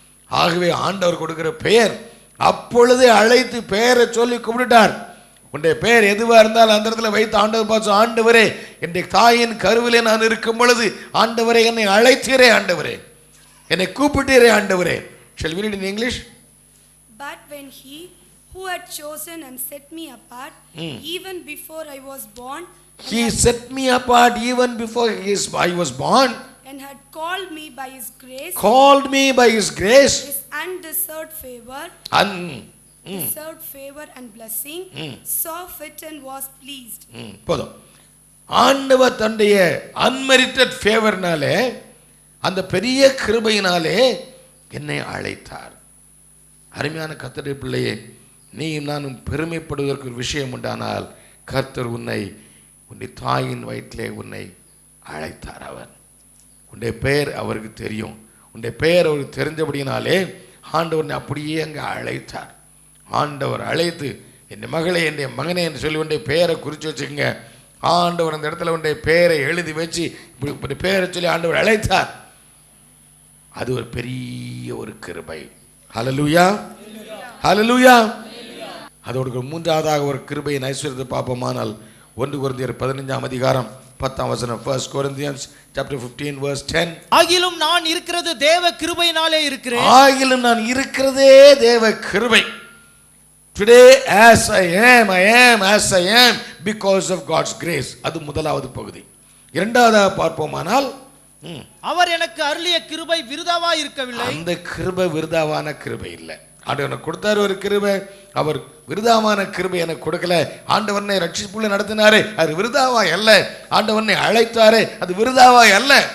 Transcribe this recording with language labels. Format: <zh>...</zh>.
<ta>ஆகவே ஆண்டவர் கொடுக்கிற பெயர் அப்பொழுதே அழைத்து பெயரை சொல்லி கும்பிட்டார். உன்னுடைய பெயர் எதுவாக இருந்தாலும் அந்த இடத்துல வைத்து ஆண்டவர் பார்த்து, ஆண்டவரே என்னுடைய தாயின் கருவிலே நான் இருக்கும் பொழுது ஆண்டவரே என்னை அழைத்தீரே, ஆண்டவரே என்னை கூப்பிட்டீரே, ஆண்டவரே.</ta> <en>Shall we read in English? But when he who had chosen and set me apart even before I was born, He set me apart even before I was born, and had called me by His grace, called me by His grace, His undeserved favor, deserved favor and blessing, saw fit and was pleased.</en> <ta>போதும். ஆண்டவர் தன்னுடைய unmerited ஃபேவர்னாலே, அந்த பெரிய கிருபையினாலே என்னை அழைத்தார். அருமையான கர்த்தருடைய பிள்ளையே, நீ நானும் பெருமைப்படுவதற்கு ஒரு விஷயம் உண்டானால், கர்த்தர் உன்னை தாயின் வயிற்றிலே உன்னை அழைத்தார். அவர் உன்னுடைய பெயர் அவருக்கு தெரியும். உன்னுடைய பெயர் அவருக்கு தெரிஞ்சபடினாலே ஆண்டவர் அப்படியே அங்கே அழைத்தார். ஆண்டவர் அழைத்து என் மகளே, என் மகனே என்று சொல்லி உன்னுடைய பெயரை குறித்து வச்சுக்கோங்க. ஆண்டவர் அந்த இடத்துல உன்னுடைய பெயரை எழுதி வச்சு இப்படி பெயரை சொல்லி ஆண்டவர் அழைத்தார். அது ஒரு பெரிய ஒரு கிருபை. ஹல்லேலூயா, ஹல்லேலூயா. அதோடு மூன்றாவதாக ஒரு கிருபையின் ஐஸ்வர்யத்தை பார்ப்போமானால் 1 கொரிந்தியர் 15 அதிகாரம் 10 வசனம்.</ta> <en>1 Corinthians chapter 15 verse 10.</en> <ta>ஆகிலும் நான் இருக்கிறது தேவ கிருபையினாலே இருக்கிறேன். ஆகிலும் நான் இருக்கிறதே தேவ கிருபை.</ta> <en>Today as I am as I am because of God's grace.</en> <ta>அது முதலாவது பகுதி. இரண்டாவதாக பார்ப்போமானால், அவர் எனக்கு அருளிய கிருபை விருதாவா இருக்கவில்லை. அந்த கிருபை விருதாவான கிருபை இல்லை. ஆண்டவர் எனக்கு கொடுத்தார் ஒரு கிருபை, அவர் விருதாவான கிருபை எனக்கு கொடுக்கல. ஆண்டவனை ரட்சிப்புள்ள நடத்தினாரே, அது விருதாவாய் அல்ல. ஆண்டவனை அழைத்தாரே, அது விருதாவாய் அல்ல.</ta>